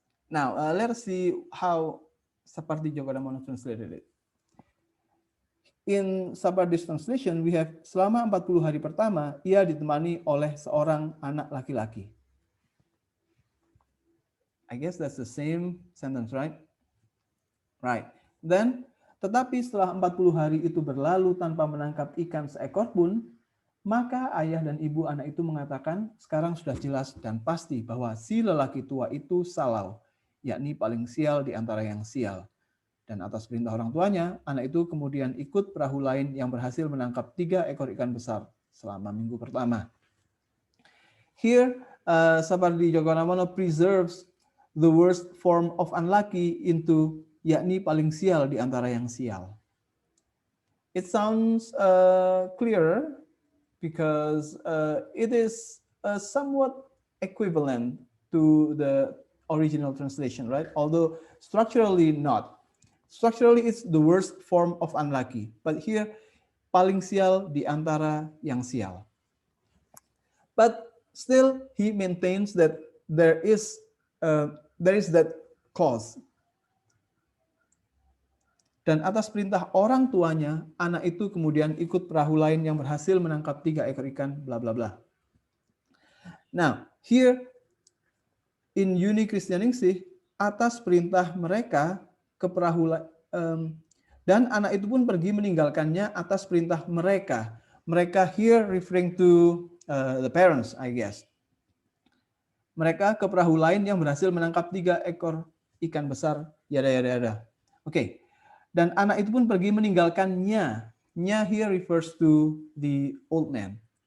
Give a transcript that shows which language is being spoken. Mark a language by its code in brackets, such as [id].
[en] Now, let us see how Sapardi Djoko Damono translated it. in Sapardi's translation, we have [id] selama 40 hari pertama, ia ditemani oleh seorang anak laki-laki. [en] I guess that's the same sentence, right? Right. Then, [id] tetapi setelah 40 hari itu berlalu tanpa menangkap ikan seekor pun, maka ayah dan ibu anak itu mengatakan, sekarang sudah jelas dan pasti bahwa si lelaki tua itu salau, yakni paling sial di antara yang sial. Dan atas perintah orang tuanya, anak itu kemudian ikut perahu lain yang berhasil menangkap 3 ekor ikan besar selama minggu pertama. [en] Here, Sapardi Djoko Damono preserves the worst form of unlucky into [id] yakni paling sial di antara yang sial. [en] It sounds clearer because it is somewhat equivalent to the original translation, right? Although structurally not. Structurally, it's the worst form of unlucky. But here, [id] paling sial di antara yang sial. [en] But still, he maintains that there is that clause. [id] Dan atas perintah orang tuanya, anak itu kemudian ikut perahu lain yang berhasil menangkap 3 ekor ikan, bla bla bla. [en] Now, here in [id] Yuni Kristianingsih, atas perintah mereka ke perahu dan anak itu pun pergi meninggalkannya atas perintah mereka. [en] Mereka here referring to the parents, I guess. [id] Mereka ke perahu lain yang berhasil menangkap 3 ekor ikan besar, yada yada yada. Oke. Dan anak itu pun pergi meninggalkannya. [en] Nya here refers to the old man.